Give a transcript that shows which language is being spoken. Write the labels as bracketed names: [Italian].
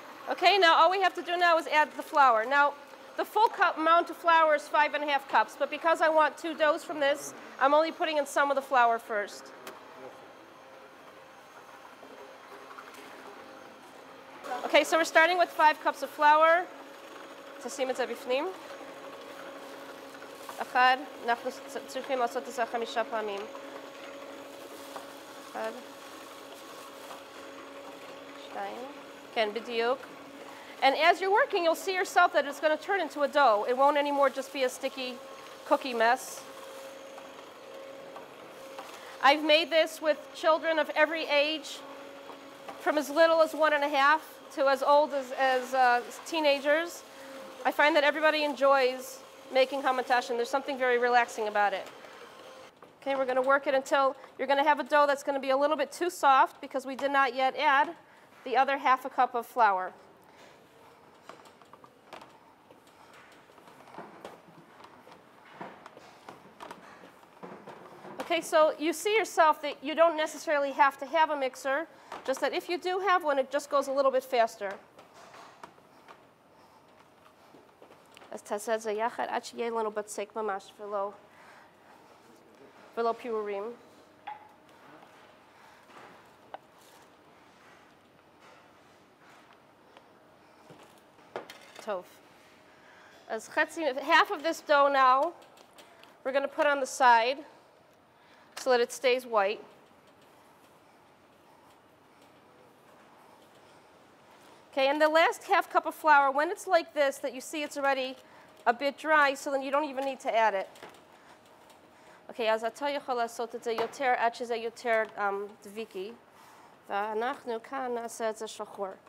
[English] Okay, now all we have to do now is add the flour. Now, the full cup amount of flour is 5 1/2 cups, but because I want 2 doughs from this, I'm only putting in some of the flour first. Okay, so we're starting with 5 cups of flour. [Hebrew] תשים את זה בפנים. 1, אנחנו צריכים לעשות את זה 5 פעמים. 1, 2, כן, בדיוק. [English] And as you're working, you'll see yourself that it's going to turn into a dough. It won't anymore just be a sticky cookie mess. I've made this with children of every age, from as little as 1 1/2 to as old as teenagers. I find that everybody enjoys making hamantashen. There's something very relaxing about it. Okay, we're going to work it until you're going to have a dough that's going to be a little bit too soft because we did not yet add the other 1/2 cup of flour. Okay, so you see yourself that you don't necessarily have to have a mixer, just that if you do have one, it just goes a little bit faster. [Hebrew] אז תעשה את זה יחד עד שיהיה לנו בצק ממש ולא פירורים. טוב. אז [English] half of this dough now, we're going to put on the side so that it stays white. Okay, and the last 1/2 cup of flour, when it's like this, that you see it's already a bit dry, so then you don't even need to add it. [Hebrew] Okay, אז אתה יכול לעשות את זה יותר עד שזה יותר דביקי, ואנחנו כאן נעשה את זה שחור.